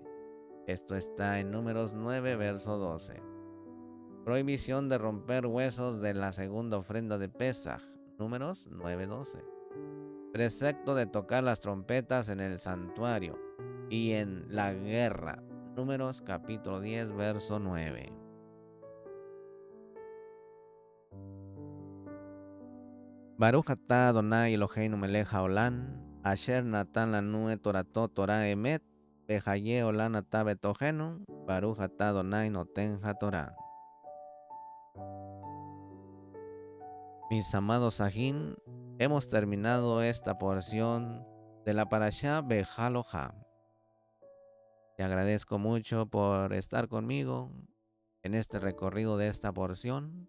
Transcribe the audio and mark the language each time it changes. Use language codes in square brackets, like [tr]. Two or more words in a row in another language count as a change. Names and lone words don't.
[es] Esto está en Números 9, verso 12. Prohibición de romper huesos de la segunda ofrenda de Pesaj. Números 9:12. Precepto de tocar las trompetas en el santuario y en la guerra. Números capítulo 10, verso 9. [he] ברוך אתה אדוני אלוהינו מלך העולם, אשר נתן לנו את תורתו תורת אמת, וחיי עולם אתה בתוכנו, ברוך אתה אדוני נותן התורה. [es] Mis amados Sajín, hemos terminado esta porción de la Parashá Bejalojá. Te agradezco mucho por estar conmigo en este recorrido de esta porción.